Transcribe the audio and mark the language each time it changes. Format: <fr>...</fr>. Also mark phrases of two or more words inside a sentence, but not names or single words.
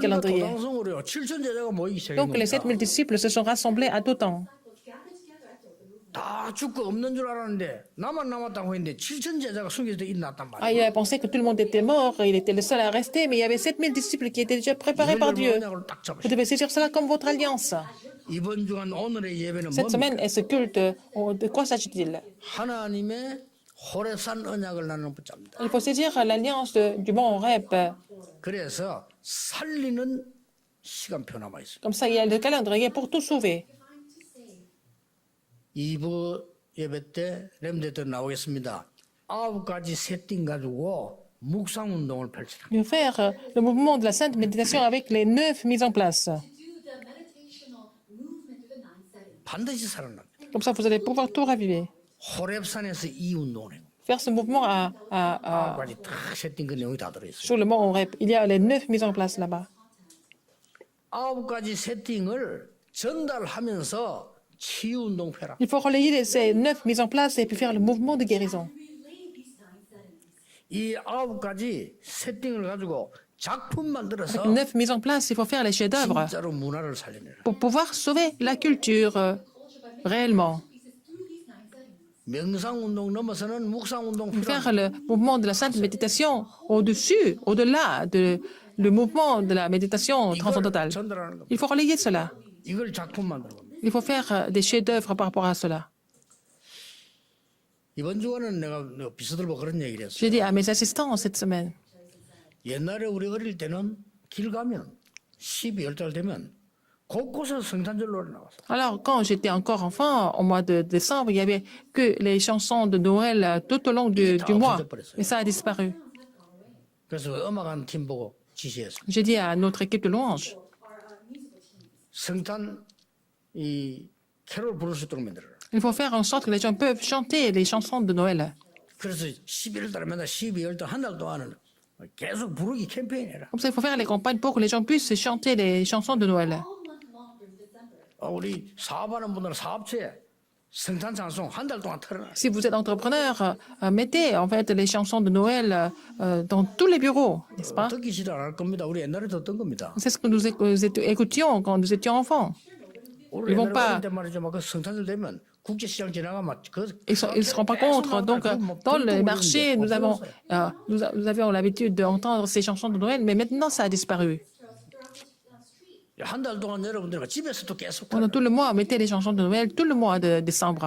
<ko>그러니까 calendrier. 도당성으로요 7천 제자가 모이기 시작한</ko> <fr>Donc, les</fr> <ko>겁니다.</ko> <fr>7000 disciples se sont rassemblés à Dothan.</fr> <ko>다 죽고 없는 줄 알았는데 나만 남았다고 했는데 7천 제자가 숨겨져 있났단 Ah, 말이에요.</ko> <fr>il a pensé que tout le monde était mort, il était le seul à rester, mais il y avait 7000 disciples qui étaient déjà préparés par Dieu.</fr> <ko>언약을 딱 Vous 잡으시고</ko> <fr>devez saisir cela comme votre alliance.</fr> <ko>이번 주간 오늘의 예배는 Cette 뭡니까?</ko> <fr>semaine, et ce culte, de quoi s'agit-il?</fr> <ko>하나님의 호레산 언약을 나는 붙잡니다.</ko> <fr>Il faut saisir l'alliance du mont Horeb.</fr> <ko>그래서 살리는 시간표 남아 있어요.</ko> <fr>Comme ça, il y a le calendrier pour tout sauver.</fr> <ko>2부 예배 때 렘데들 나오겠습니다. 9가지 세팅 가지고 묵상 운동을 펼치라.</ko> <fr>Il faut faire le mouvement de la sainte méditation avec les 9 mises en place.</fr> <en>do the meditational movement through the nine settings.</en> <ko>반드시 살아납니다.</ko> <fr>Comme ça, vous allez pouvoir tout raviver.</fr> <ko>호렙산에서 이 운동을 해요.</ko> <fr>Faire ce mouvement</fr> <ko>9가지 다 세팅 그 내용이 다 들어있어요.</ko> <fr>sur le mont Horeb. Il y a les 9 mises en place là-bas.</fr> <ko>9가지 세팅을 전달하면서 치유 운동 해라.</ko> <fr>Il faut relayer ces 9 mises en place et puis faire le mouvement de guérison.</fr> <en>Relay these nine settings.</en> <ko>이 9가지 세팅을 가지고 작품 만들어서</ko> <fr>9 mises en place, il faut faire les chefs-d'œuvre</fr> <ko>진짜로 문화를 살려내라.</ko> <fr>pour pouvoir sauver la culture réellement.</fr> <ko>명상 운동 넘어서는 묵상 운동 Faire 필요합니다.</ko> <fr>le mouvement de la sainte méditation au-dessus, au-delà de le mouvement de la méditation</fr> <ko>이걸 transcendantale. 전달하는 겁니다.</ko> <fr>Il faut relayer cela.</fr> <ko>이걸 작품 만드는 겁니다.</ko> <fr>Il faut faire des chefs-d'œuvre par rapport à cela.</fr> <ko>이번 주간은 내가 비서들보 그런 얘기를 했어요.</ko> <fr>J'ai dit à mes assistants cette semaine,</fr> <ko>옛날에 우리 어릴 때는 길 가면 12월 달 되면 곳곳에서 성탄절로 나왔어.</ko> <fr>alors quand j'étais encore enfant, au mois de décembre, il n'y avait que les chansons de Noël tout au long du mois. Et ça a disparu.</fr> <ko>그래서 음악하는 팀 보고 지시했어요.</ko> <fr>J'ai dit à notre équipe de louanges,</fr> <ko>성탄 이 캐롤 부를 수 있도록 만들어라.</ko> <fr>il faut faire en sorte que les gens peuvent chanter les chansons de Noël.</fr> <ko>그래서 11월 달에 맨날 12월 달 한 달 동안은 계속 부르기 캠페인해라.</ko> <fr>Comme ça, il faut faire les campagnes pour que les gens puissent chanter les chansons de Noël.</fr> <en>All month long through December.</en> <ko>우리 사업하는 분들은 사업체에 성탄 찬송 한 달 동안 틀어놔.</ko> <fr>Si vous êtes entrepreneur, mettez en fait les chansons de Noël dans tous les bureaux, n'est-ce pas?</fr> <ko>듣기 싫어 안 할 겁니다. 우리 옛날에 듣던 겁니다.</ko> <fr>C'est ce que nous écoutions quand nous étions enfants.</fr> <ko>우리</ko> <fr>Ils vont</fr> <ko>옛날에 pas- 어릴 때 말이죠. 막그 성탄절 되면 국제시장 지나가면</ko> <fr>Ils ne se rendent pas compte. Donc, dans le marché, nous avions l'habitude d'entendre ces chansons de Noël, mais maintenant, ça a disparu.</fr> <ko>한 달 동안 여러분들과 집에서도 계속</ko> <fr>Pendant tout le mois, mettez les chansons de Noël tout le mois de décembre.</fr>